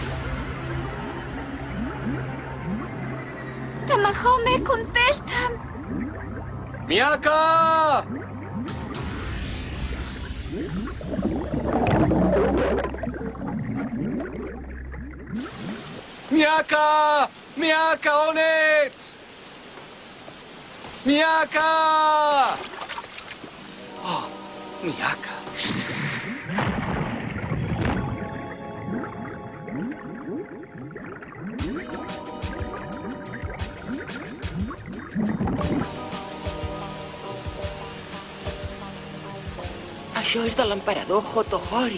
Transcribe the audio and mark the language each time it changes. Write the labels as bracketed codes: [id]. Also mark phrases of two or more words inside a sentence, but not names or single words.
[ca] Tamahome, contesta'm. Miaka! Miaka! Miaka, on ets? Miaka! Oh, Miaka. Això és de l'emperador Hotohori.